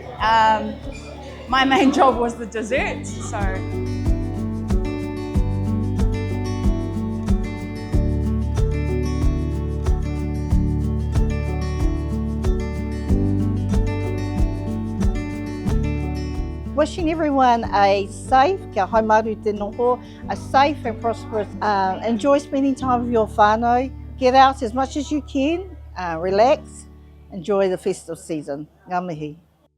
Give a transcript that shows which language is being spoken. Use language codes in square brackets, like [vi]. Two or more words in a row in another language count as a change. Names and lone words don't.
[en] My main job was the dessert, so. Wishing everyone a safe, [mi] kia haumaru te noho, [en] a safe and prosperous. Enjoy spending time with your whānau. Get out as much as you can, relax, enjoy the festive season. [mi] Ngā mihi.